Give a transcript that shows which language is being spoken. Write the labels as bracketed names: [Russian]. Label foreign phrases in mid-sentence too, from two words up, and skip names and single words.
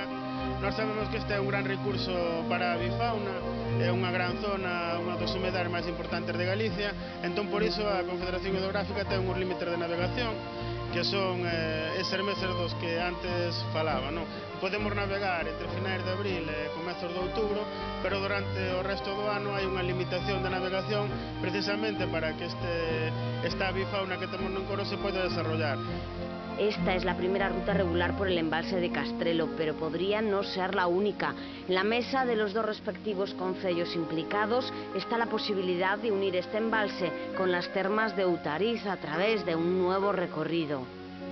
[Galician] Nós sabemos que este é un gran recurso para a bifauna, é unha gran zona, unha dos humedales máis importantes de Galicia, entón por iso a Confederación Hidrográfica ten uns límites de navegación que son eses meses dos que antes falaba, non? Podemos navegar entre finais de abril e comezos de outubro, pero durante o resto do ano hai unha limitación de navegación precisamente para que esta bifauna que temos no encoro se poida desarrollar. [Spanish] Esta es la primera ruta regular por el embalse de Castrelo, pero podría no ser la única. En la mesa de los dos respectivos concellos implicados está la posibilidad de unir este embalse con las termas de Outariz a través de un nuevo recorrido.